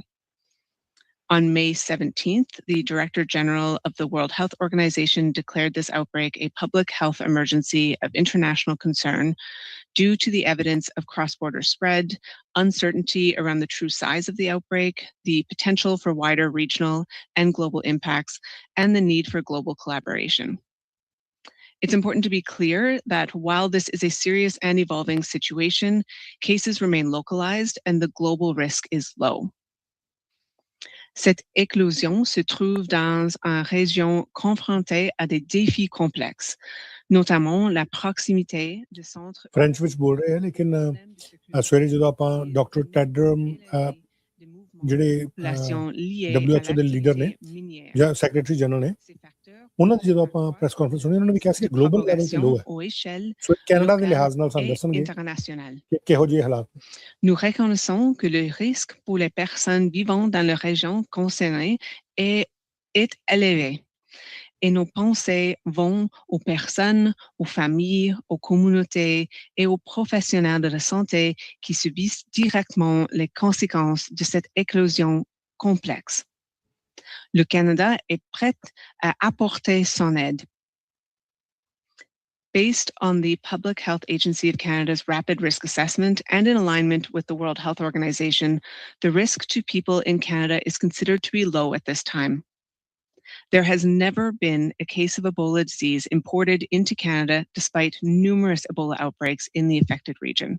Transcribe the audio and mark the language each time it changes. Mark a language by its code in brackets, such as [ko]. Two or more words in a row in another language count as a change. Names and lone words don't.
[en] On May 17th, the Director-General of the World Health Organization declared this outbreak a public health emergency of international concern due to the evidence of cross-border spread, uncertainty around the true size of the outbreak, the potential for wider regional and global impacts, and the need for global collaboration. It's important to be clear that while this is a serious and evolving situation, cases remain localized and the global risk is low. [fr] Cette éclosion se trouve dans une région confrontée à des défis complexes, notamment la proximité de centres. [pa] ਫ੍ਰੈਂਚ ਵਿੱਚ ਬੋਲ ਰਹੇ ਆ ਲੇਕਿਨ ਸਵੇਰੇ ਜਦੋਂ ਆਪਾਂ ਡਾਕਟਰ ਟੈਡਰਮ ਜਿਹੜੇ WHO ਦੇ ਲੀਡਰ ਨੇ ਜਾਂ [en] secretary general [pa] ਨੇ ਉਹਨਾਂ ਦੀ ਜਦੋਂ ਆਪਾਂ [en] press conference [pa] ਸੁਣੀ ਉਹਨਾਂ ਨੇ ਵੀ ਕਿਹਾ ਸੀ ਕਿ [en] global level [pa] ਤੇ ਲੋ ਹੈ ਸੋ ਕੈਨੇਡਾ ਦੇ ਲਿਹਾਜ਼ ਨਾਲ ਸਾਨੂੰ ਦੱਸਣਗੇ ਕਿ ਕਿਹੋ ਜਿਹੇ ਹਾਲਾਤ ਨੇ [fr] Nous reconnaissons que le risque pour les personnes vivant dans les régions concernées est élevé. Et nos pensées vont aux personnes, aux familles, aux communautés et aux professionnels de la santé qui subissent directement les conséquences de cette éclosion complexe. Le Canada est prêt à apporter son aide. [en] Based on the Public Health Agency of Canada's Rapid Risk Assessment and in alignment with the World Health Organization, the risk to people in Canada is considered to be low at this time. There has never been a case of Ebola disease imported into Canada despite numerous Ebola outbreaks in the affected region.